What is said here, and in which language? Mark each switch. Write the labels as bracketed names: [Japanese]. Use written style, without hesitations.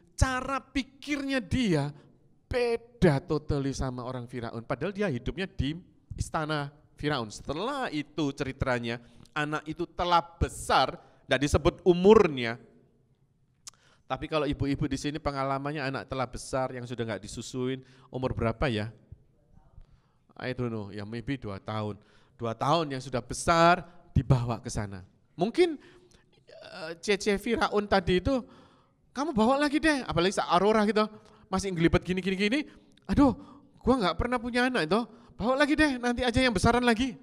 [Indonesian] Cara pikirnya dia beda totally sama orang Firaun. Padahal dia hidupnya di istana Firaun. Setelah itu ceritanya, anak itu telah besar, tidak disebut umurnya. Tapi kalau ibu-ibu di sini pengalamannya anak telah besar yang sudah nggak disusuin, umur berapa ya? [English] I don't know, ya maybe 2 tahun. [Indonesian] 2 tahun yang sudah besar dibawa ke sana. Mungkin Cece Firaun tadi itu, kamu bawa lagi deh, apalagi Aurora gitu, masih ngelibet gini, aduh gua gak pernah punya anak itu, bawa lagi deh, nanti aja yang besaran lagi.